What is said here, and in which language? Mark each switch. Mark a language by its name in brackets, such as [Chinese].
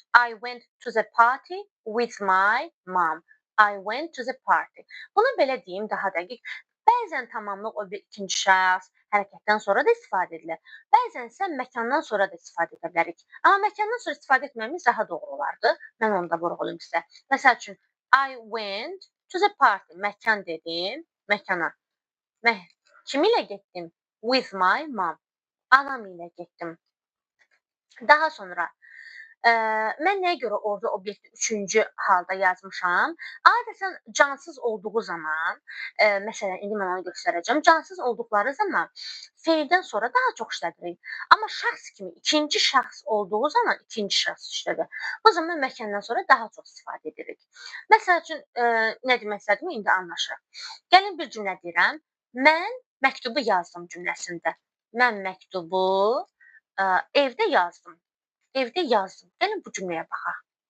[English] I went to the party with my mom. I went to the party. [Azerbaijani] Bunu belə deyim daha dəqiq. Bəzən tamamlıq o bir ikinci şəxs hərəkətdən sonra da istifadə edilir. Bəzən isə məkandan sonra da istifadə edə bilərik. Amma məkandan sonra istifadə etməyimiz daha doğru olardı. Mən onu da vurğulayım sizə. Məsəl üçün, [English] I went to the party. [Azerbaijani] Məkan dedim, məkana. Kim ilə getdim? [English] With my mom. [Azerbaijani] Anam ilə getdim. Daha sonra, mən nəyə görə orada obyekti üçüncü halda yazmışam? Adətən cansız olduğu zaman, məsələn, indi mən onu göstərəcəm. Cansız olduqları zaman feildən sonra daha çox işlədirik. Amma şəxs kimi ikinci şəxs olduğu zaman ikinci şəxs işlədir. Bu zaman məkandan sonra daha çox istifadə edirik. Məsəl üçün, nə demək istədiyimi indi anlaşılır. Gəlin bir cümlə deyirəm. Mən məktubu yazdım cümləsində. Mən məktubu evdə yazdım. Evdə yazdım. Gəlin bu cümləyə baxaq.